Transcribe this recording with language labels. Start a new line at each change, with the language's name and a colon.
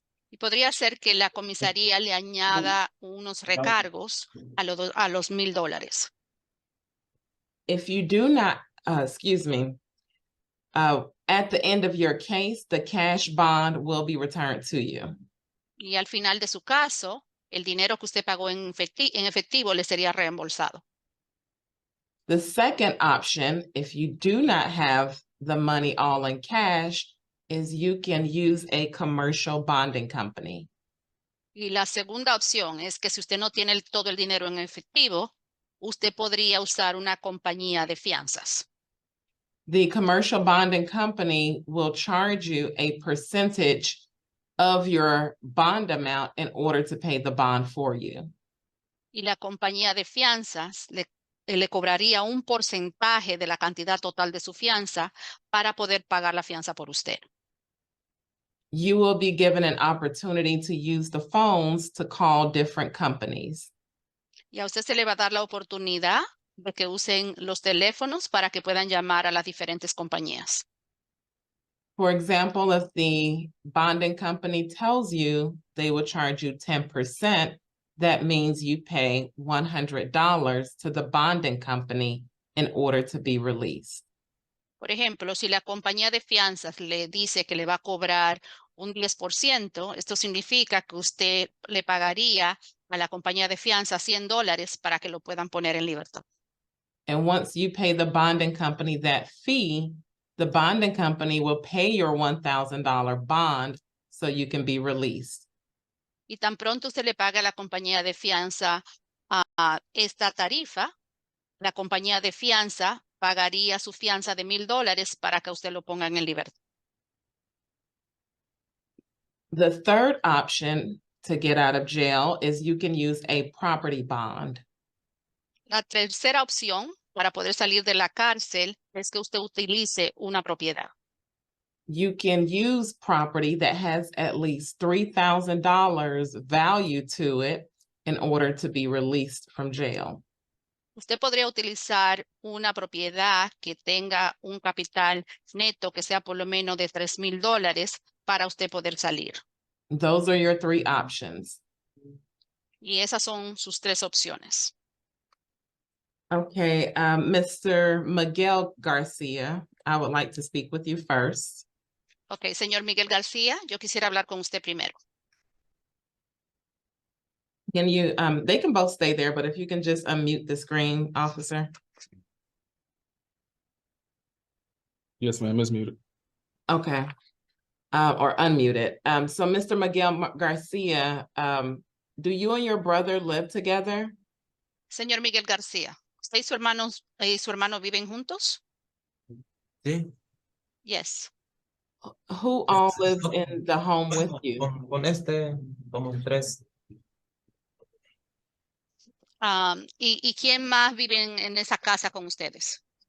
Spanish: Y podría ser que la comisaría le añada unos recargos a los $1,000.
English: If you do not, at the end of your case, the cash bond will be returned to you.
Spanish: Y al final de su caso, el dinero que usted pagó en efectivo le sería reembolsado.
English: The second option, if you do not have the money all in cash, is you can use a commercial bonding company.
Spanish: Y la segunda opción es que si usted no tiene todo el dinero en efectivo, usted podría usar una compañía de fianzas.
English: The commercial bonding company will charge you a percentage of your bond amount in order to pay the bond for you.
Spanish: Y la compañía de fianzas le cobraría un porcentaje de la cantidad total de su fianza para poder pagar la fianza por usted.
English: You will be given an opportunity to use the phones to call different companies.
Spanish: Y a usted se le va a dar la oportunidad de que usen los teléfonos para que puedan llamar a las diferentes compañías.
English: For example, if the bonding company tells you they will charge you 10%, that means you pay $100 to the bonding company in order to be released.
Spanish: Por ejemplo, si la compañía de fianzas le dice que le va a cobrar un 10%, esto significa que usted le pagaría a la compañía de fianzas $100 para que lo puedan poner en libertad.
English: And once you pay the bonding company that fee, the bonding company will pay your $1,000 bond so you can be released.
Spanish: Y tan pronto usted le paga a la compañía de fianza esta tarifa, la compañía de fianza pagaría su fianza de $1,000 para que usted lo pongan en libertad.
English: The third option to get out of jail is you can use a property bond.
Spanish: La tercera opción para poder salir de la cárcel es que usted utilice una propiedad.
English: You can use property that has at least $3,000 value to it in order to be released from jail.
Spanish: Usted podría utilizar una propiedad que tenga un capital neto que sea por lo menos de $3,000 para usted poder salir.
English: Those are your three options.
Spanish: Y esas son sus tres opciones.
English: Okay, Mr. Miguel Garcia, I would like to speak with you first.
Spanish: Ok, señor Miguel García, yo quisiera hablar con usted primero.
English: Can you, they can both stay there, but if you can just unmute the screen, officer. Yes, ma'am, it's muted. Okay, or unmute it. So Mr. Miguel Garcia, do you and your brother live together?
Spanish: Señor Miguel García, ¿usted y su hermano viven juntos? Sí.
English: Yes. Who all lives in the home with you?
Spanish: Con somos tres. ¿Y quién más vive en esa casa con ustedes?